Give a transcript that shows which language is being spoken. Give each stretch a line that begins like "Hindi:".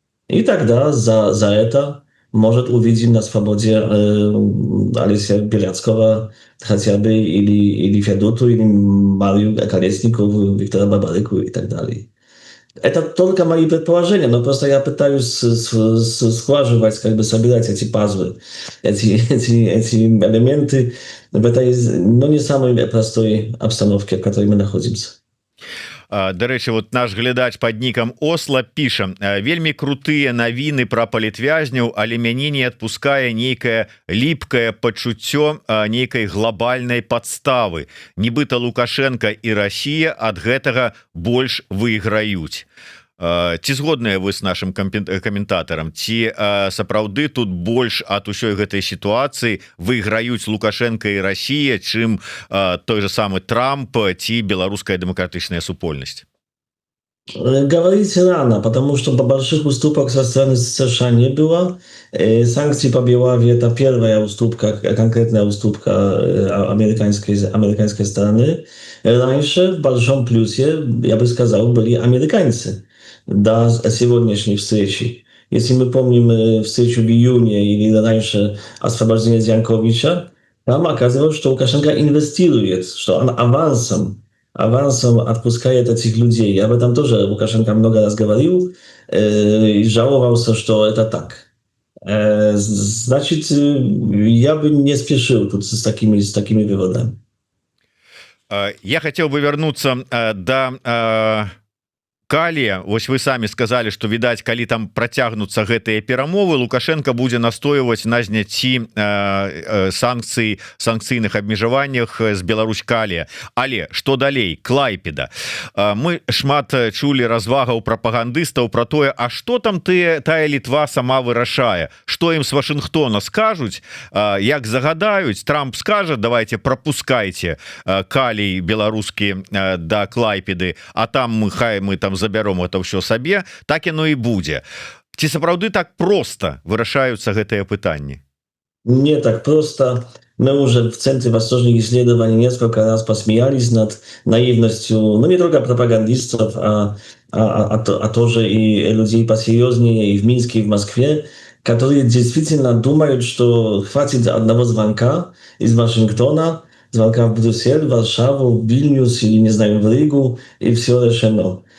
Russian: И тогда за это может увидим на свободе Алеся Беляцкого хотя бы, или Федоту, или Марию Колесникову, Виктора Бабарику и так далее. Это только мои предположения, но просто я пытаюсь сглаживать, как бы собирать эти пазлы, эти элементы в этой, ну, не самой простой обстановке, в которой мы находимся.
Belarusian: Дарэчы, вот наш глядач под нікам Осла піша: вельмі крутыя навіны пра палітвязняў, але мяне не адпускае нейкае ліпкае пачуццё нейкай глобальнай падставы. Нібыта Лукашенко і Расія ад гэтага больш выйграюць. Ці згодныя вы з нашим каментатарам, ці сапраўды тут больш ад усёй гэтай сітуацыі выйграюць Лукашенко і Расія, чым той же самы Трамп ці беларуская дэмакратычная супольнасць?
Russian: Говорить рано, потому что больших уступок со стороны США не было. Санкции по Белави — это первая уступка, конкретная уступка американской стороны. Раньше в большом плюсе, я бы сказал, были американцы до сегодняшней встречи. Если мы помним встречу в июне или раньше освобождение Януковича, там оказывалось, что Лукашенко инвестирует, что он авансом отпускает этих людей. Об этом тоже Лукашенко много раз говорил и жаловался, что это так. Значит, я бы не спешил тут с такими выводами. Я хотел бы вернуться до Калія.
Belarusian: Вось вы самі
Russian: сказали, что
Belarusian: відаць, калі там працягнуцца гэтыя перамовы, Лукашенко будзе настойваць на зняцці санкцыйных абмежаваннях з Беларусь Калія. Але што далей? Клайпеда. Мы шмат чулі развагаў прапагандыстаў про тое, а што там тая Літва сама вырашае, што ім з Вашынгтона скажуць, як загадаюць, Трамп скажа:
Russian: давайте пропускайте
Belarusian: Калій беларускі да Клайпеды, а там мы там забяром это ўсё сабе, так яно і будзе. Ці сапраўды так просто вырашаюцца гэтыя пытанні?
Russian: Не так просто. Мы уже в Центре Восточных исследований несколько раз посмеялись над наивностью, ну, не только пропагандистов, а тоже и людей посерьезнее и в Минске, и в Москве, которые действительно думают, что хватит одного звонка из Вашингтона, звонка в Брюссель, в Варшаву, в Вильнюс или, не знаю, в Ригу, и все решено.